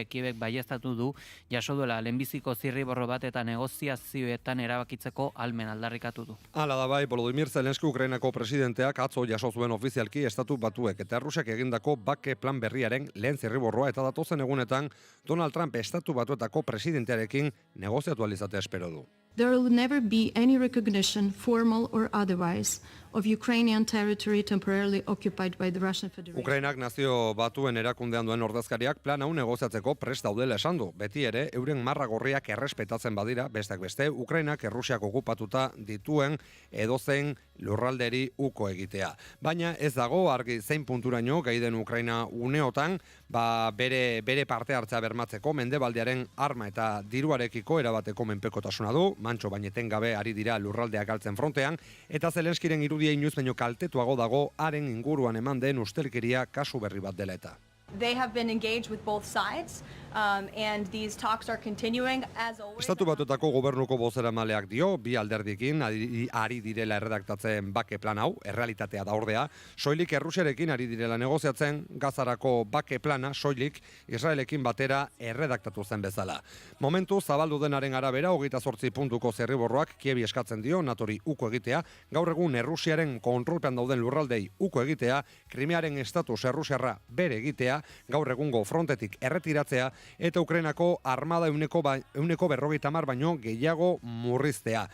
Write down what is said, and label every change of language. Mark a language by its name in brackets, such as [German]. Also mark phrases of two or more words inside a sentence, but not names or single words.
[Basque] Kiebek baieztatu du jaso duela lehenbiziko zirriborro bat eta negoziazioetan erabakitzeko almen aldarrikatu du. Hala da bai, Volodymyr Zelenski Ukrainako presidenteak atzo jaso zuen ofizialki estatu batuek eta Errusiak egindako bake plan berriaren lehen zirriborroa eta datozen egunetan Donald Trump estatu batuetako presidentearekin negoziatu alizatea espero du. [English] There will never be any recognition, formal or otherwise, of Ukrainian territory temporarily occupied by the Russian Federation. [Basque] Ukrainak nazio batuen erakundean duen ordezkariak plan hau negoziatzeko prest daudela esan du. Beti ere, euren marra gorriak errespetatzen badira, besteak beste, Ukrainak Errusiak okupatuta dituen edozein lurralderi uko egitea. Baina ez dago argi zein punturaino gai den Ukraina uneotan bere parte hartzea bermatzeko mendebaldearen arma eta diruarekiko erabateko menpekotasuna du, mantxo baineten gabe ari dira lurraldeak galtzen frontean, eta Zelenskiren irudia inoiz baino kaltetuago dago haren inguruan eman den ustelkeria kasu berri bat dela eta. [English] They have been engaged with both sides, and these talks are continuing as always. [Basque] Estatu Batuetako gobernuko bozeramaleak dio, bi alderdikin ari direla erredaktatzen bake plan hau, errealitatea da ordea, soilik Errusiarekin ari direla negoziatzen, Gazarako bake plana soilik Israelekin batera erredaktatu zen bezala. Momentu zabaldu denaren arabera 28 puntuko zirriborroak Kievi eskatzen dio Natori uko egitea, gaur egun Errusiaren kontrolpean dauden lurraldei uko egitea, Krimearen estatus errusiarra bere egitea, gaur egungo frontetik erretiratzea eta Ukrainako armada euneko 50 baino gehiago murriztea.